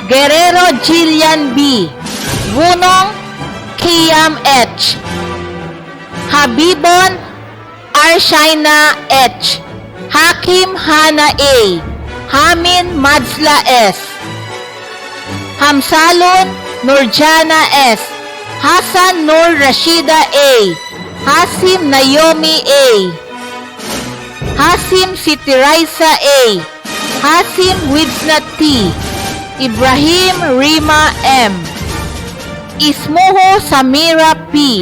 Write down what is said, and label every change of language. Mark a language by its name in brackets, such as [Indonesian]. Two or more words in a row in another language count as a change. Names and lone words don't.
[English] Guerrero Jillian B. Bunong Kiam H. Habibon Arshaina H. Hakim Hana A. Hamin Madzla S. Hamsalun Nurjana S. Hasan Nur Rashida A. Hasim Naomi A. Hasim Siti Raisa A. Hasim Widsnat T. Ibrahim Rima M. Ismuho Samira P.